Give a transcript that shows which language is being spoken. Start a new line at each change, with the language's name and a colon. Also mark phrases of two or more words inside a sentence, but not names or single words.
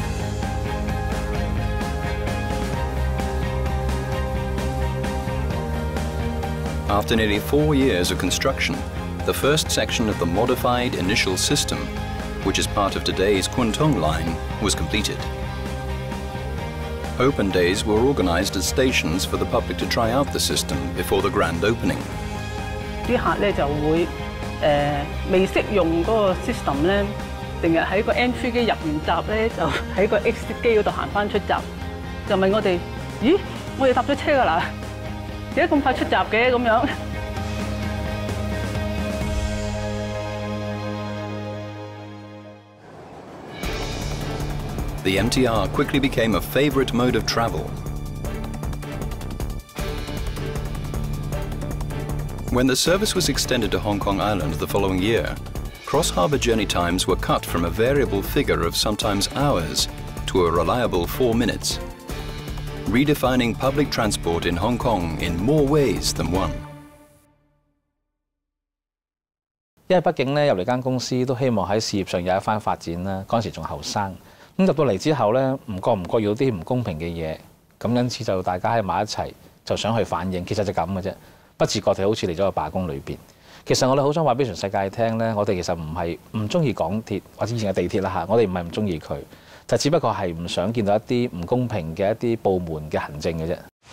English: After nearly 4 years of construction, the first section of the modified initial system, which is part of today's Kwun Tong line, was completed. Open days were organized as stations for the public to try out the system before the grand opening.
Cantonese: 啲客咧就會未識用嗰個 system 咧，成日喺個 entry 機入完閘咧，就喺個 exit 機嗰度行翻出閘，就問我哋：咦，我哋搭咗車㗎啦，點解咁快出閘嘅咁樣？
English: The MTR quickly became a favorite mode of travel. When the service was extended to Hong Kong Island the following year, cross-harbour journey times were cut from a variable figure of sometimes hours to a reliable 4 minutes, redefining public transport in Hong Kong in more ways than one.
Cantonese: 因為畢竟咧入嚟間公司都希望喺事業上有一番發展啦，嗰陣時仲後生，咁入到嚟之後咧，唔覺遇到啲唔公平嘅嘢，咁因此就大家喺埋一齊，就想去反映，其實就咁嘅啫。不自覺地好似嚟咗個罷工裏邊。其實我哋好想話俾全世界聽咧，我哋其實唔係唔中意港鐵或者以前嘅地鐵啦嚇，我哋唔係唔中意佢，就只不過係唔想見到一啲唔公平嘅一啲部門嘅行政嘅啫。